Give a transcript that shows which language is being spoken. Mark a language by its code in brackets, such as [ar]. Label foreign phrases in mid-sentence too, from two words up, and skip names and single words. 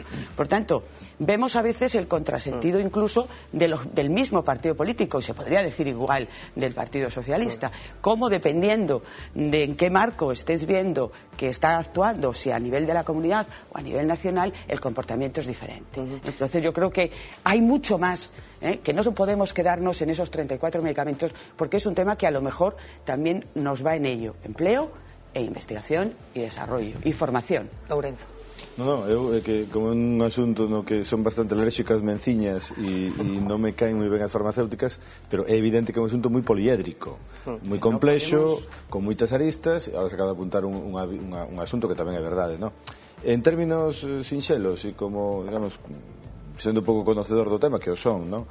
[es] Por tanto, vemos a veces el contrasentido incluso del mismo partido político, y se podría decir igual del Partido Socialista, cómo dependiendo de en qué marco estés viendo que está actuando, si a nivel de la comunidad o a nivel nacional, el comportamiento es diferente. Entonces yo creo que hay mucho más, que no podemos quedarnos en esos 34 medicamentos, porque es un tema que a lo mejor también nos va en ello: empleo e investigación y desarrollo y formación. Lourenzo. [gl] Eu que como un asunto no que son bastante alérxicas menciñas e non me caen moi ben as farmacéuticas, pero é evidente que é un asunto moi poliédrico, moi complexo, con moitas aristas. Agora se acaba de apuntar un asunto que tamén é verdade, non? En términos sinxelos e como, digamos, sendo un pouco conocedor do tema, que o son, non?